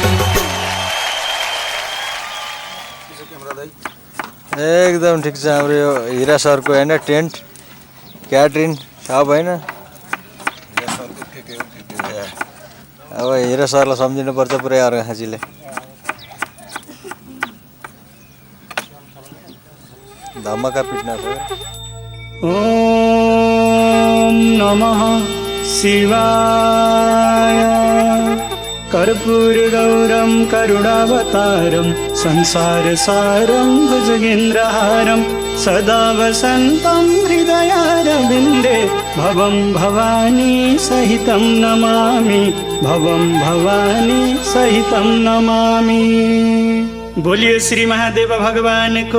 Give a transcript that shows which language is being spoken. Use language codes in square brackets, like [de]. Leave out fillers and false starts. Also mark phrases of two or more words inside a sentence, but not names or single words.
[ne] एकदम ठिक छ हाम्रो यो हिरा सरको होइन टेन्ट क्याटरिन सब होइन अब हिरा सरलाई सम्झिनु पर्छ पुरै अर्को खाँचीले धमाका पिट्न [sa] ॐ नमः शिवाय कर्पूरगौरं करुणावतारं संसारसारं भुजगेन्द्रहारं सदा वसन्तं हृदयारविन्दे भवं भवानी सहितं नमामि भवं भवानी सहितं नमामि। [hi] बोलिए श्री महादेव भगवान को